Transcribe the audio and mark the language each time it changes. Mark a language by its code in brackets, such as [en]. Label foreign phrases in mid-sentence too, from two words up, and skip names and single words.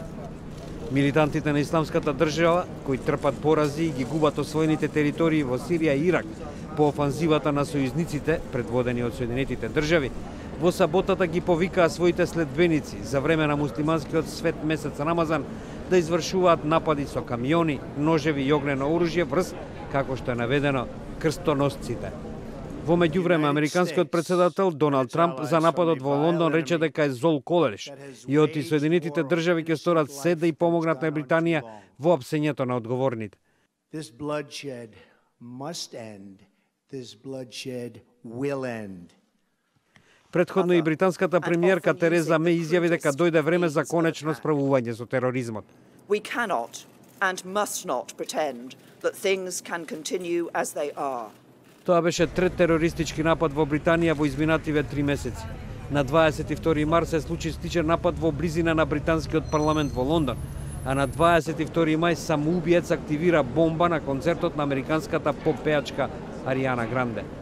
[mk] Милитантите на Исламската држава, кои трпат порази и ги губат освоените територии во Сирија и Ирак по офанзивата на сојузниците, предводени од Соединетите држави, во саботата ги повикаа своите следбеници за време на муслиманскиот свет месец Рамазан да извршуваат напади со камиони, ножеви и огнено оружје врз, како што е наведено, крстоносците. Во меѓувреме, американскиот председател Доналд Трамп за нападот во Лондон рече дека е зол колеш и од Соединетите држави ќе сторат се да и помогнат на Британија во апсењето на одговорните. [en] This bloodshed must end. This bloodshed will end. [mk] Предходно и британската премиерка Тереза Меј изјави дека дојде време за конечно справување со тероризмот. [en] We cannot and must not pretend that things can continue as they are. [mk] Тоа беше трет терористички напад во Британија во изминативе 3 месеци. На 22 март се случи сличен напад во близина на британскиот парламент во Лондон, а на 22 мај самоубиец активира бомба на концертот на американската поп-пеачка Ариана Гранде.